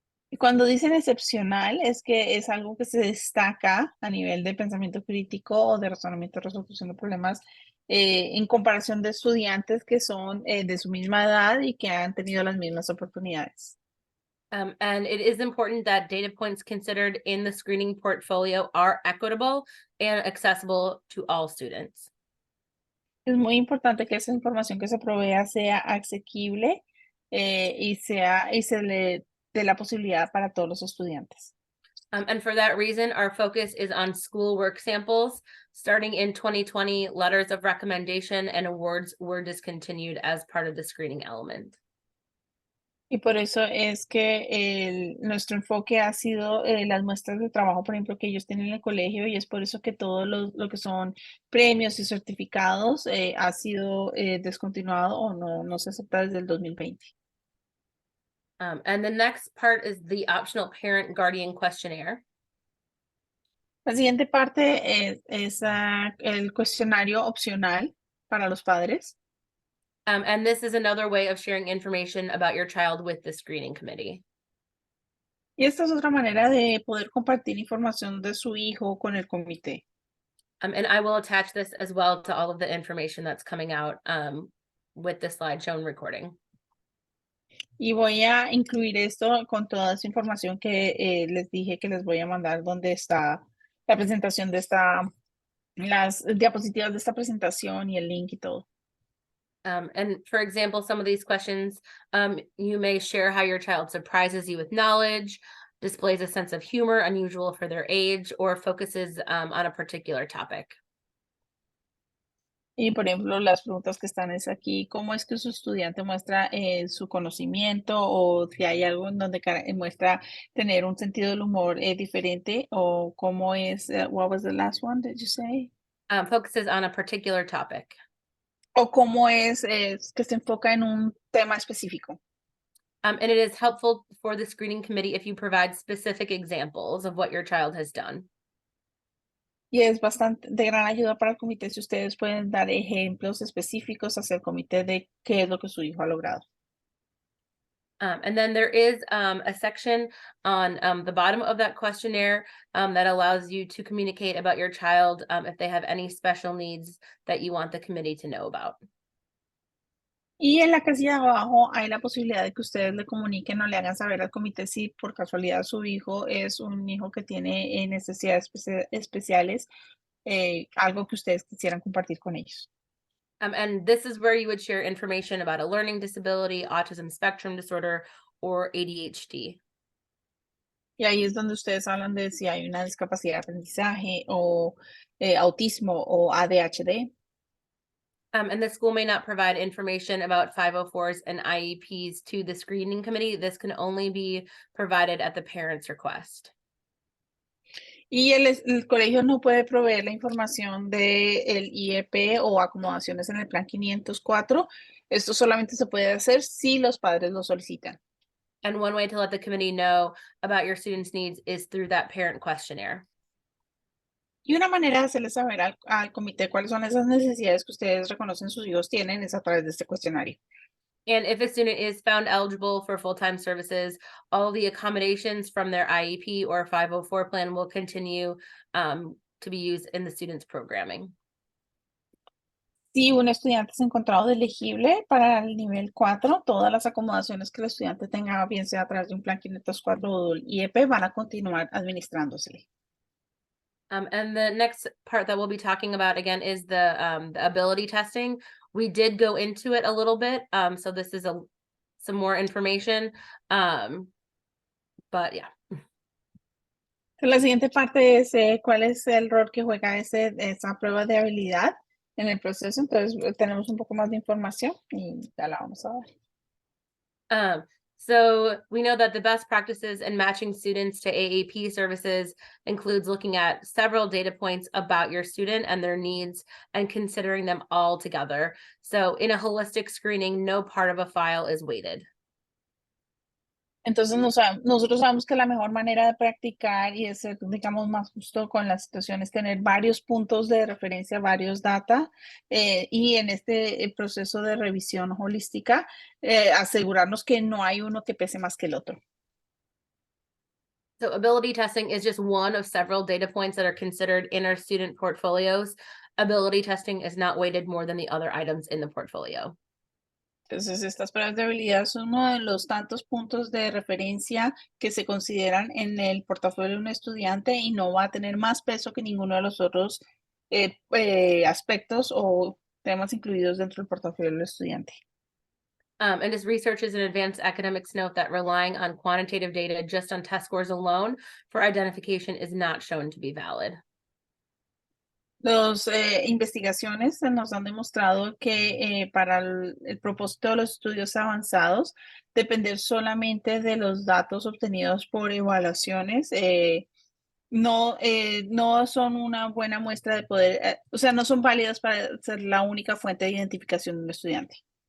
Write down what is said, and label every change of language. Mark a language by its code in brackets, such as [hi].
[es] Y cuando dicen excepcional, es que es algo que se destaca a nivel de pensamiento crítico o de razonamiento, resolución de problemas, en comparación de estudiantes que son de su misma edad y que han tenido las mismas oportunidades. [en] And it is important that data points considered in the screening portfolio are equitable and accessible to all students. [es] Es muy importante que esa información que se provea sea asequible y se le dé la posibilidad para todos los estudiantes. [en] And for that reason, our focus is on school work samples. Starting in 2020, letters of recommendation and awards were discontinued as part of the screening element. [es] Y por eso es que nuestro enfoque ha sido las muestras de trabajo, por ejemplo, que ellos tienen en el colegio, y es por eso que todo lo que son premios y certificados ha sido descontinuado o no se acepta desde el 2020. [en] And the next part is the optional parent guardian questionnaire. [es] La siguiente parte es el cuestionario opcional para los padres. [en] And this is another way of sharing information about your child with the screening committee. [es] Y esta es otra manera de poder compartir información de su hijo con el comité. [en] And I will attach this as well to all of the information that's coming out with the slideshow and recording. [es] Y voy a incluir esto con toda esa información que les dije que les voy a mandar, donde está la presentación de las diapositivas de esta presentación y el link y todo. [en] And for example, some of these questions, you may share how your child surprises you with knowledge, displays a sense of humor unusual for their age, or focuses on a particular topic. [es] Y por ejemplo, las preguntas que están es aquí, ¿cómo es que su estudiante muestra su conocimiento, o si hay algo en donde muestra tener un sentido del humor diferente, o cómo es, [en] what was the last one, did you say? Focuses on a particular topic. [es] O cómo es que se enfoca en un tema específico. [en] And it is helpful for the screening committee if you provide specific examples of what your child has done. [es] Y es bastante de gran ayuda para el comité si ustedes pueden dar ejemplos específicos hacia el comité de qué es lo que su hijo ha logrado. [en] And then there is a section on the bottom of that questionnaire that allows you to communicate about your child if they have any special needs that you want the committee to know about. [es] Y en la casilla de abajo hay la posibilidad de que ustedes le comuniquen o le hagan saber al comité si por casualidad su hijo es un hijo que tiene necesidades especiales, algo que ustedes quisieran compartir con ellos. [en] And this is where you would share information about a learning disability, autism spectrum disorder, or ADHD. [es] Y ahí es donde ustedes hablan de si hay una discapacidad de aprendizaje o autismo o ADHD. [en] And the school may not provide information about 504s and IEPs to the screening committee. This can only be provided at the parent's request. [es] Y el colegio no puede proveer la información del IEP o acomodaciones en el plan 504. Esto solamente se puede hacer si los padres lo solicitan. [en] And one way to let the committee know about your students' needs is through that parent questionnaire. [es] Y una manera de hacerle saber al comité cuáles son esas necesidades que ustedes reconocen sus hijos tienen es a través de este cuestionario. [en] And if a student is found eligible for full-time services, all the accommodations from their IEP or 504 plan will continue to be used in the student's programming. [es] Si un estudiante es encontrado elegible para el nivel 4, todas las acomodaciones que el estudiante tenga, bien sea a través de un plan 504 o del IEP, van a continuar administrándosele. [en] And the next part that we'll be talking about again is the ability testing. We did go into it a little bit, so this is some more information, but yeah. [es] La siguiente parte es cuál es el rol que juega esa prueba de habilidad en el proceso. Entonces tenemos un poco más de información y ya la vamos a ver. [en] So we know that the best practices in matching students to AAP services includes looking at several data points about your student and their needs and considering them all together. So in a holistic screening, no part of a file is weighted. [es] Entonces nosotros sabemos que la mejor manera de practicar y de ser, digamos, más justo con la situación es tener varios puntos de referencia, varios data, y en este proceso de revisión holística, asegurarnos que no hay uno que pese más que el otro. [en] So ability testing is just one of several data points that are considered in our student portfolios. Ability testing is not weighted more than the other items in the portfolio. [es] Entonces, estas pruebas de habilidad son uno de los tantos puntos de referencia que se consideran en el portafolio de un estudiante y no va a tener más peso que ninguno de los otros aspectos o temas incluidos dentro del portafolio del estudiante. [en] And as researchers and advanced academics note that relying on quantitative data just on test scores alone for identification is not shown to be valid. [es] Las investigaciones nos han demostrado que para el propósito de los estudios avanzados, depender solamente de los datos obtenidos por evaluaciones no son una buena muestra de poder, o sea, no son válidas para ser la única fuente de identificación de un estudiante.